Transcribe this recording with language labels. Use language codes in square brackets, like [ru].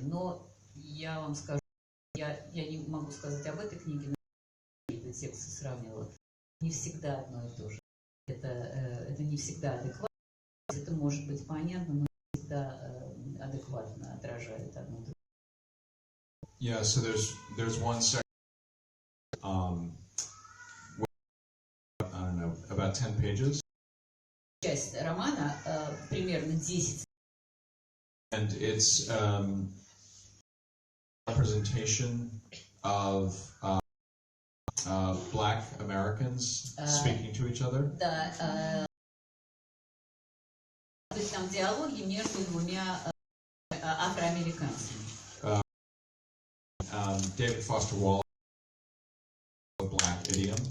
[ru] Но я вам скажу, я не могу сказать об этой книге, но какие-то тексты сравнивала. Не всегда одно и то же. Это не всегда адекватно. Это может быть понятно, но не всегда адекватно отражает одно другое. [en] Yeah, so there's one section, I don't know, about 10 pages. [ru] Часть романа примерно 10. [en] And it's representation of Black Americans speaking to each other. [ru] Да, то есть там диалоги между 2 афроамериканцами. Дэвида Фостера Уоллеса [en] Black Idiom.